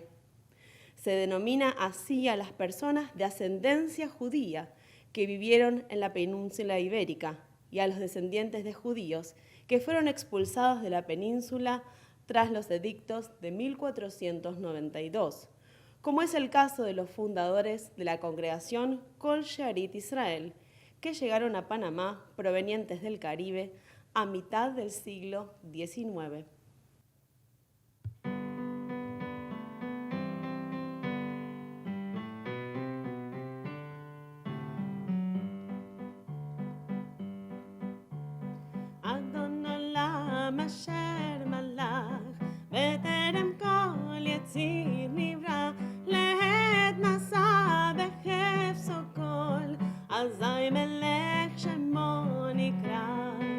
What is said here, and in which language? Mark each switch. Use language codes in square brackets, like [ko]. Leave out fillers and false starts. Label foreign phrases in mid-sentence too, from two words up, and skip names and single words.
[es] Se denomina así a las personas de ascendencia judía que vivieron en la península ibérica y a los descendientes de judíos que fueron expulsados de la península tras los edictos de 1492, como es el caso de los fundadores de la congregación Kol Shearit Israel, que llegaron a Panamá provenientes del Caribe a mitad del siglo XIX. [he] אדון עולם אשר מלך בטרם כל יציר נברא לעת נעשה בחפצו כל אזי מלך שמו נקרא.